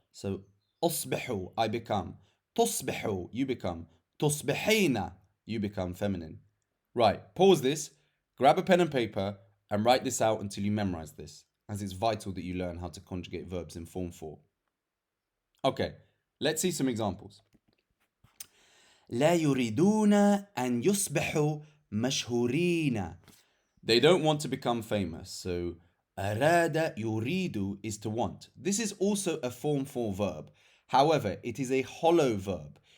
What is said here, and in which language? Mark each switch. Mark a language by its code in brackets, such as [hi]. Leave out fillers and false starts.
[en] So أصبح, I become. تصبح, you become. تصبحين, you become feminine. Right, pause this, grab a pen and paper, and write this out until you memorize this, as it's vital that you learn how to conjugate verbs in form 4. Okay, let's see some examples. [ar] لا يريدون أن يصبحوا مشهورين. [en] They don't want to become famous. So أراد يريد is to want. This is also a form 4 verb. However, it is a hollow verb.